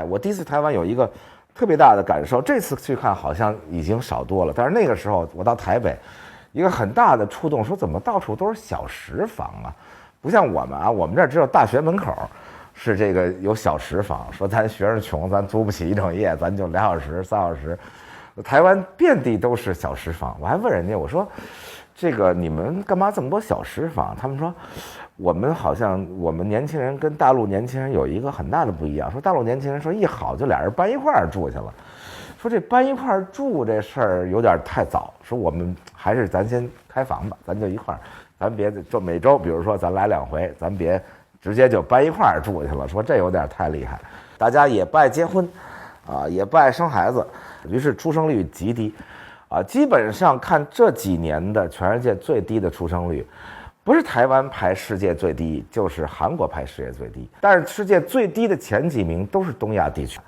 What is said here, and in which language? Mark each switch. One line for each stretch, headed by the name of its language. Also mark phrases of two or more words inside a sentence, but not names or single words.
Chinese: 我第一次台灣有一個特別大的感受，這次去看好像已經少多了，但是那個時候我到台北，一個很大的觸動，說怎麼到處都是小食房啊，不像我們啊，我們這兒只有大學門口是這個有小食房，說咱學生窮，咱租不起一整夜，咱就2小時、3小時，台灣遍地都是小食房。我還問人家，我說這個你們幹嘛這麼多小食房？他們說我們好像我們年輕人跟大陸年輕人有一個很大的不一樣，說大陸年輕人說一好就俩人搬一塊兒住去了，說這搬一塊兒住這事兒有點太早，說我們還是咱先開房吧，咱就一塊兒，咱別就每周比如說咱来2回，咱別直接就搬一塊儿住去了，說这有點太厲害。大家也不愛結婚啊，也不愛生孩子，於是出生率極低啊，基本上看這幾年的全世界最低的出生率，不是台灣排世界最低，就是韓國排世界最低，但是世界最低的前幾名都是東亞地區。